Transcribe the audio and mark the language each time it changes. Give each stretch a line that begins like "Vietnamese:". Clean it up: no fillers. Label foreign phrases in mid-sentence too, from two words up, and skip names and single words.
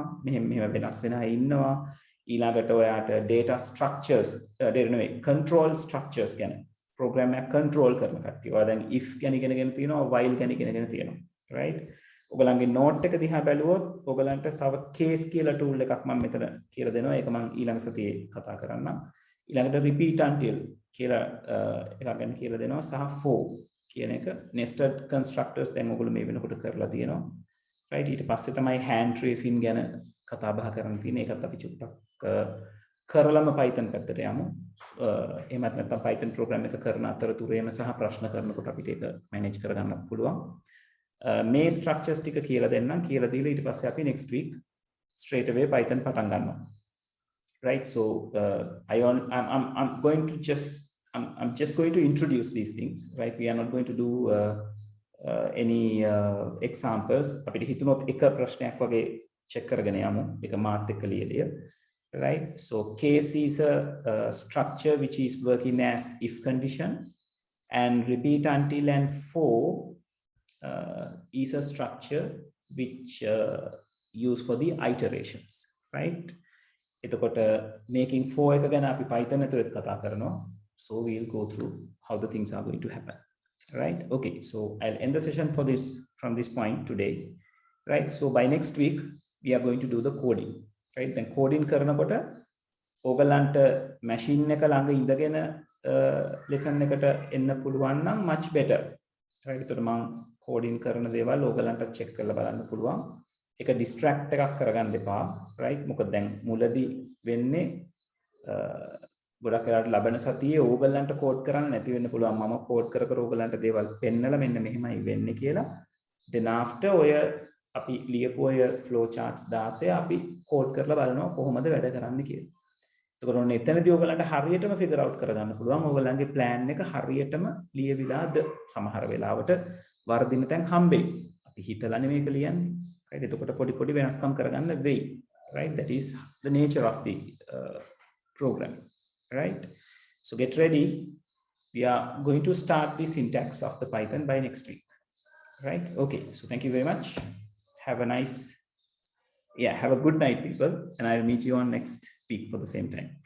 Sinhala: මෙහෙම වෙනස් වෙනා ඉන්නවා. ඊළඟට ඔයාට
English: data structures control structures
Sinhala: ගැන program එක control කරන කට්ටිය. ඔයා දැන් if ගැන ඉගෙනගෙන තියෙනවා, while ගැන ඉගෙනගෙන තියෙනවා. right? ඔයගලන්ගේ note එක දිහා බැලුවොත් ඔයගලන්ට තව case කියලා tool එකක් මම මෙතන කියලා දෙනවා. ඒක මම ඊළඟ සතියේ කතා කරන්නම්. ඊළඟට
English: repeat until
Sinhala: කියලා එකක් ගැන කියලා දෙනවා සහ for කියන එක
English: nested constructors
Sinhala: දැන් ඔයගොල්ලෝ මේ වෙනකොට කරලා තියෙනවා. right? ඊට පස්සේ තමයි
English: hand tracing
Sinhala: ගැන කතා බහ කරන්න තියෙන්නේ. ඒකත් අපි චුට්ටක් කරලම Python පැත්තට යමු. එහෙමත් නැත්නම් Python program එක කරන අතරතුරේම සහ ප්‍රශ්න කරනකොට අපිට ඒක manage කරගන්න පුළුවන්. මේ structures ටික කියලා දෙන්නම්. කියලා දීලා ඊට පස්සේ අපි
English: next week straight away
Sinhala: Python පටන් ගන්නවා.
English: right? So I'm just going to introduce these things. right? We are not going to do any examples.
Sinhala: අපිට හිතුනොත් එක ප්‍රශ්නයක් වගේ check කරගෙන යමු. ඒක මාත් එක්ක ලියලිය.
English: right? So case is a structure which is working as if condition, and repeat until and for is a structure which used for the iterations.
Sinhala: right? එතකොට
English: making for
Sinhala: එක ගැන අපි Python ඇතුළේ කතා කරනවා.
English: So we'll go through how the things are going to happen. right? Okay, so I'll end the session from this point today. right? So by next week we are going to do the coding. right? Then coding
Sinhala: කරනකොට ඔයගලන්ට machine එක ළඟ ඉඳගෙන lesson එකට එන්න පුළුවන් නම්
English: much better. right?
Sinhala: ඒතර මම coding කරන දේවල් ඔයගලන්ට check කරලා බලන්න පුළුවන්. ඒක distract එකක් කරගන්න එපා. right? මොකද දැන් මුලදී වෙන්නේ ගොඩක් වෙලාවට ලබන සතියේ ඕගලන්ට කෝඩ් කරන්න නැති වෙන්න පුළුවන්. මම කෝඩ් කර ඕගලන්ට දේවල් පෙන්නලා මෙන්න මෙහෙමයි වෙන්නේ කියලා.
English: then after
Sinhala: ඔය අපි ලියපු ඔය
English: flow charts
Sinhala: 16 අපි කෝඩ් කරලා බලනවා කොහොමද වැඩ කරන්නේ කියලා. එතකොට ඔන්න එතනදී ඕගලන්ට හරියටම
English: figure out
Sinhala: කරගන්න පුළුවන් ඕගලන්ගේ plan එක හරියටම ලියවිලාද සමහර වෙලාවට වර්ධින තැන් හම්බෙයි. අපි හිතලා නෙමෙයි මේක ලියන්නේ. right? එතකොට පොඩි වෙනස්කම් කරගන්න වෙයි.
English: right? That is the nature of the program. right? So get ready. We are going to start the syntax of the Python by next week. right? Okay, so thank you very much. Have a good night, people, and I'll meet you on next week for the same time.